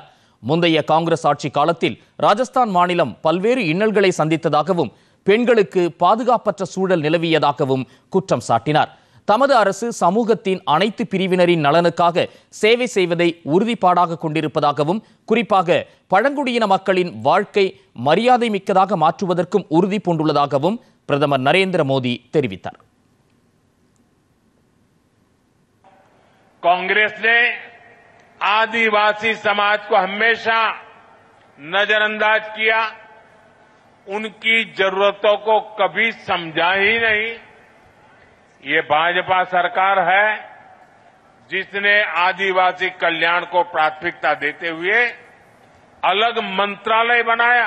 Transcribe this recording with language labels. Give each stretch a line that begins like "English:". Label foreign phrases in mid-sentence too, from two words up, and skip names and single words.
Tamil: முந்தைய காங்கிரஸ் ஆட்சி காலத்தில் ராஜஸ்தான் மாநிலம் பல்வேறு இன்னல்களை சந்தித்ததாகவும் பெண்களுக்கு பாதுகாப்பற்ற சூழல் நிலவியதாகவும் குற்றம் சாட்டினார். தமது அரசு சமூகத்தின் அனைத்து பிரிவினரின் நலனுக்காக சேவை செய்வதை உறுதிப்பாடாக கொண்டிருப்பதாகவும், குறிப்பாக பழங்குடியின மக்களின் வாழ்க்கை மரியாதை மிக்கதாக மாற்றுவதற்கும் உறுதி பூண்டுள்ளதாகவும் பிரதமர் நரேந்திர மோடி தெரிவித்தார்.
Hindi: कांग्रेस ने आदिवासी समाज को हमेशा नजरअंदाज किया, उनकी जरूरतों को कभी समझा ही नहीं। ये भाजपा सरकार है जिसने आदिवासी कल्याण को प्राथमिकता देते हुए अलग मंत्रालय बनाया।